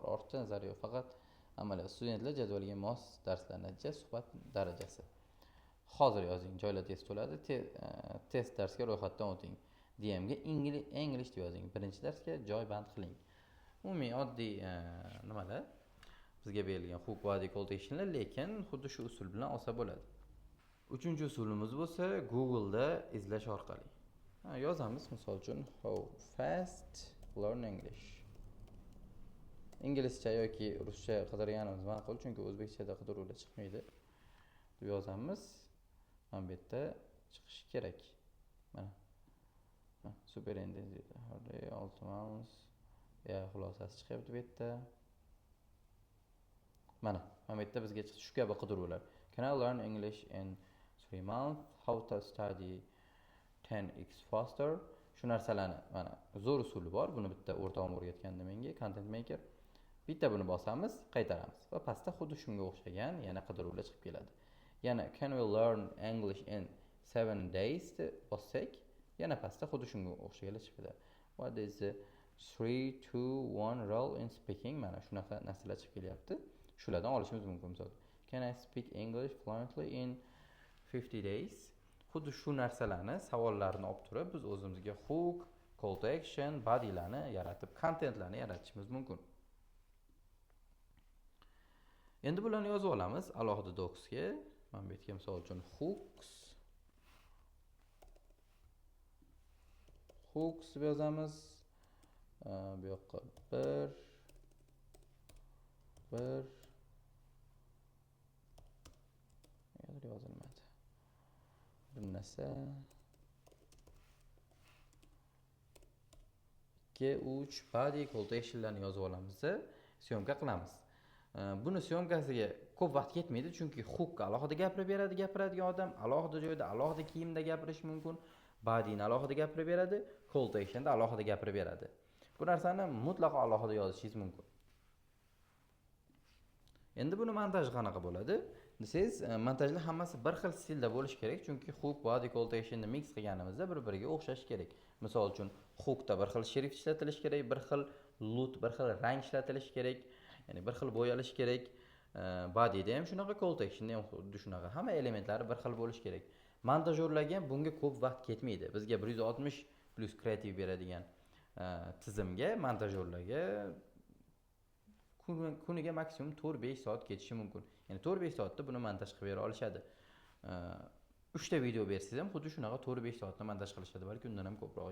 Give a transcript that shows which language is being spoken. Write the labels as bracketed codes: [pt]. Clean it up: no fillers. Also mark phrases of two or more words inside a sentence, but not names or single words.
[uz] Ortiqcha nazar yo'q, faqat amaliyot. Studentlar jadvalga mos darslar natija, suhbat darajasi. Hozir yozing, joylar test to'ladi. Test darsga ro'yxatdan o'ting. DMga English deb yozing. Birinchi darsga joy band qiling. Umumiy oddiy nimalar bizga berilgan [en] hook body call to actionlar, [uz] lekin xuddi shu usul bilan olsa bo'ladi. Uchinchi usulimiz bo'lsa Google'da izlash orqali. Yozamiz, misol uchun [en] how fast learn English. [uz] Inglizcha yoki ruscha qidirganimiz ma'qul, chunki o'zbekchada qidiruvlar chiqmaydi. Deb yozamiz. Mana bu yerda chiqishi kerak. Mana. Super endi oltimiz xulosasi chiqyapti bu yerda. Mana bu yerda bizga shu kabi qidiruvlar. [en] Can I learn English in 3 months? How to study 10x faster? [uz] Shu narsalarni mana zo'r usuli bor. Buni bitta o'rtog'im o'rgatgandi menga, [en] content maker. [uz] Bitta buni bosamiz, qaytaramiz va pastda xuddi shunga o'xshagan yana qidiruvlar chiqib keladi. Yana [en] can we learn English in 7 days [uz] bossak, yana pastda xuddi shunga o'xshaganlar chiqib keladi. [en] What is the 3, 2, 1 rule in speaking? [uz] Mana shunaqa narsalar chiqib kelyapti. Shulardan olishimiz mumkin. Misol, [en] can I speak English fluently in 50 days? [uz] Xuddi shu narsalarni, savollarni olib turib, biz o'zimizga [en] hook, call to action, [uz] bodylarni yaratib, contentlarni yaratishimiz mumkin. Endi bularni yozib olamiz alohida docsga. Mana bu yerga misol uchun hooks deb yozamiz. Bu yoqqa 1 yozilmadi. Bir narsa 2, 3 [en] body call to actionlarni [uz] yozib olamiz, syomka qilamiz. Buni syomkasiga ko'p vaqt ketmaydi, chunki hook alohida gapirib beradigan odam alohida joyda, alohida kiyimda gapirish mumkin. Bodyni alohida gapirib beradi. [en] call to actionda [uz] alohida gapirib beradi. Bu narsani mutlaqo alohida yozishingiz mumkin. Endi buni montaji qanaqa bo'ladi? Desangiz, montajlar hammasi bir xil stilda bo'lishi kerak, chunki [en] hook, body, call to action'ni mix [uz] qilganimizda bir-biriga o'xshashi kerak. Misol uchun, hookda bir xil shrift ishlatilishi kerak, bir xil lut, bir xil rang ishlatilishi kerak, ya'ni bir xil bo'yalishi kerak. Bodyda ham shunaqa, [en] call to action'da [uz] ham xuddi shunaqa. Hamma elementlari bir xil bo'lishi kerak. Montajyorlarga ham bunga ko'p vaqt ketmaydi. Bizga 160 plus kreativ beradigan tizimga montajyorlarga kuniga maksimum 4-5 soat ketishi mumkin. Ya'ni 4-5 soatda buni montaj qilib bera olishadi. 3 ta video bersangiz ham xuddi shunaqa 4-5 soatda montaj qilishadi, balki undan ham ko'proq.